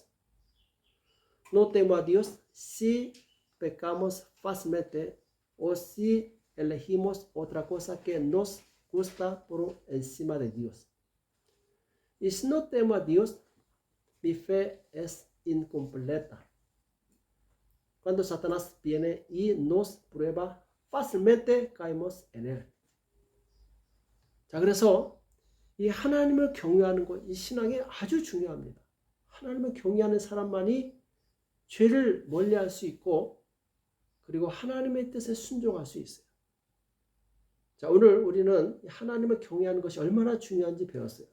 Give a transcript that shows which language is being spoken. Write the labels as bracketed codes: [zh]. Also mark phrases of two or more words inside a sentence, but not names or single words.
[es] No temo a Dios si pecamos fácilmente o si elegimos otra cosa que nos gusta por encima de Dios. Y si no temo a Dios, mi fe es incompleta. Cuando Satanás viene y nos prueba, fácilmente caemos en él. [ko] 자, 그래서 이 하나님을 경외하는 것, 이 신앙이 아주 중요합니다. 하나님을 경외하는 사람만이 죄를 멀리할 수 있고 그리고 하나님의 뜻에 순종할 수 있어요. 자, 오늘 우리는 하나님을 경외하는 것이 얼마나 중요한지 배웠어요.